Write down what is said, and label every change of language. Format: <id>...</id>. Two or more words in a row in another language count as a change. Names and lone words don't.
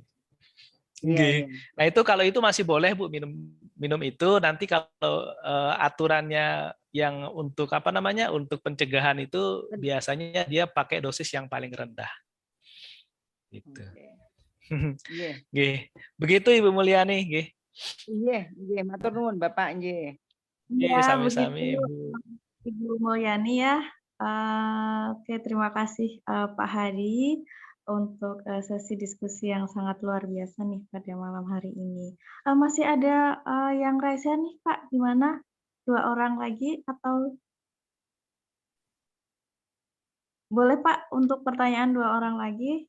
<id>Nah itu kalau itu masih boleh Bu minum itu. Nanti kalau aturannya yang untuk untuk pencegahan itu biasanya dia pakai dosis yang paling rendah. Gitu. Nggih. Begitu Ibu Mulyani,</id> <jv>nggih. Nggih, matur nuwun Bapak nggih. Nggih, sami-sami</jv> <id>Ibu Mulyani ya. Oke, terima kasih Pak Hadi untuk sesi diskusi yang sangat luar biasa nih pada malam hari ini. Masih ada yang raise nih Pak, gimana? 2 orang lagi atau boleh Pak untuk pertanyaan 2 orang lagi?</id>